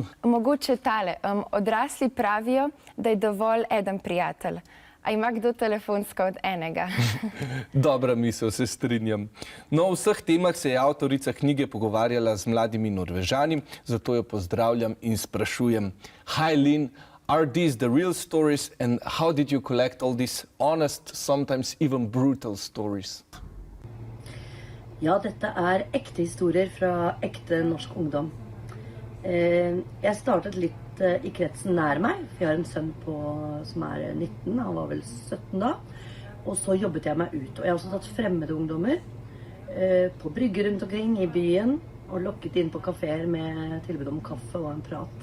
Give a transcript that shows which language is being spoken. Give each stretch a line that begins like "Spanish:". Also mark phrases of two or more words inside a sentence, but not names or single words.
Slovenian: Mogoče tale. Odrasli pravijo, da je dovolj eden prijatelj. A ima kdo telefonsko od enega? Dobra misel, se strinjam. No, o vseh temah se je avtorica knjige pogovarjala z mladimi Norvežani, zato jo pozdravljam in sprašujem.
English: Hi, Linn. Are these the real stories and how did you collect all these honest, sometimes even brutal stories?
Norwegian: Ja, dette er ekte historier fra ekte norsk ungdom. Jeg startet litt i kretsen nær meg, for jeg har en sønn som er 19, han var vel 17 da, og så jobbet jeg meg ut. Og jeg har også tatt fremmede ungdommer på brygger rundt omkring i byen, og lokket inn på kaféer med tilbud om kaffe og en prat.